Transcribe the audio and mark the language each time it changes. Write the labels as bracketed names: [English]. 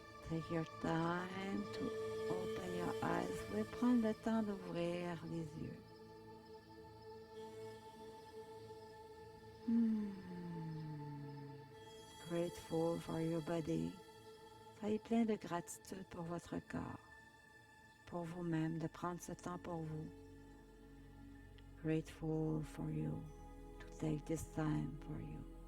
[English] Take your time to open your eyes. [French] Vous pouvez prendre le temps d'ouvrir les yeux. [English] Grateful for your body. [French] Soyez plein de gratitude pour votre corps, pour vous-même, de prendre ce temps pour vous. [English] Grateful for you, to take this time for you.